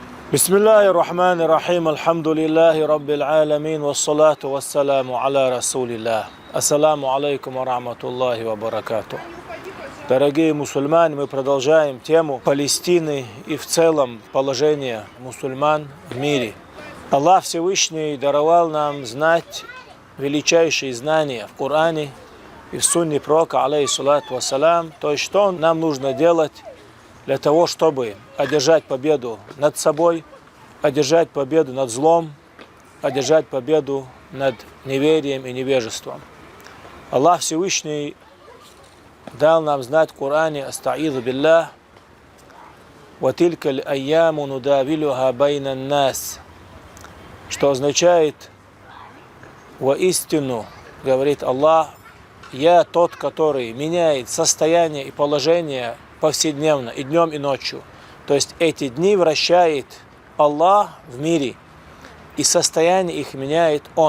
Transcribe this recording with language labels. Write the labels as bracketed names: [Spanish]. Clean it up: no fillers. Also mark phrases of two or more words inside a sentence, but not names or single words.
[Arabic] بسم الله الرحمن الرحيم الحمد لله رب العالمين والصلاة والسلام على رسول الله. السلام عليكم ورحمة الله وبركاته. [Russian] Дорогие мусульмане, мы продолжаем тему Палестины и в целом положение мусульман в мире. Аллах Всевышний даровал нам знать величайшие знания в Коране и в сунне пророка, [Arabic] عليه الصلاة والسلام, [Russian] то есть что нам нужно делать для того, чтобы одержать победу над собой, одержать победу над злом, одержать победу над неверием и невежеством. Аллах Всевышний дал нам знать в Коране: [Arabic] «أستعيذ بالله وتلك الأيام نداولها بين الناس», [Russian] что означает: воистину, говорит Аллах, я тот, который меняет состояние и положение повседневно, и днем, и ночью. То есть эти дни вращает Аллах в мире, и состояние их меняет Он.